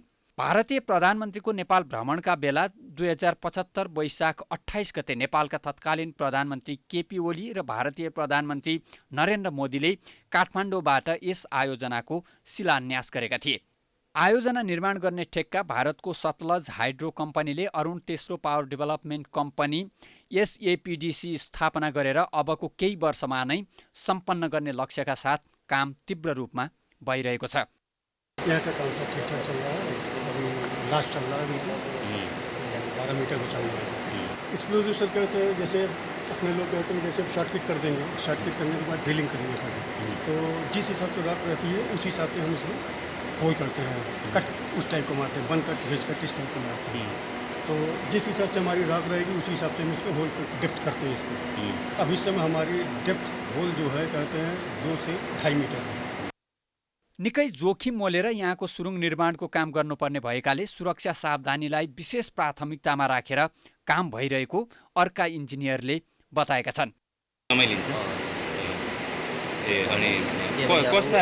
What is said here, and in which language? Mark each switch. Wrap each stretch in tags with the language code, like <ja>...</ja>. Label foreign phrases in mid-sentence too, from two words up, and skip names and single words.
<ne>भारतीय प्रधानमन्त्रीको नेपाल भ्रमणका बेला 2075 वैशाख 28 गते नेपालका तत्कालीन प्रधानमन्त्री केपी ओली र भारतीय प्रधानमन्त्री नरेन्द्र मोदीले काठमाडौँबाट यस आयोजनाको शिलान्यास गरेका थिए। आयोजना निर्माण गर्ने ठेक्का भारतको सतलज हाइड्रो कम्पनीले अरूण तेस्रो पावर डेभलपमेन्ट कम्पनी SAPDC स्थापना गरेर अबको केही वर्षमा नै सम्पन्न गर्ने लक्ष्यका साथ काम तीव्र रूपमा भइरहेको छ।</ne> <hi>यहाँ का काम सब ठीक ठाक चल रहा है। अभी लास्ट चल रहा है, बिल्कुल 12 मीटर ऊंचाई है। एक्सप्लोजिव सर कहते हैं, जैसे अपने लोग कहते हैं जैसे</hi> <en>short kit</en> <hi>कर देंगे,</hi> <en>short kit</en> <hi>करने के बाद ड्रिलिंग करेंगे सर। तो जिस हिसाब से राख रहती है उस हिसाब से हम इसमें होल करते हैं, कट उस टाइप को मारते हैं,</hi> <en>burn cut wedge cut</en> <hi>इस टाइप को मारते हैं। तो जिस हिसाब से हमारी राख रहेगी उसी हिसाब से हम इसको</hi> <en>hole depth</en> <hi>करते हैं इसको। अब इस समय हमारी</hi> <en>depth hole</en> <hi>जो है कहते हैं 2 से 2.5 मीटर है।</hi> <ne>निकै जोखिम मोलेर यहाँको सुरुङ निर्माणको काम गर्नुपर्ने भएकाले सुरक्षा सावधानीलाई विशेष प्राथमिकतामा राखेर काम भइरहेको अर्का इन्जिनियरले बताएका छन्। समय लिन्छ अनि कस्ता</ne>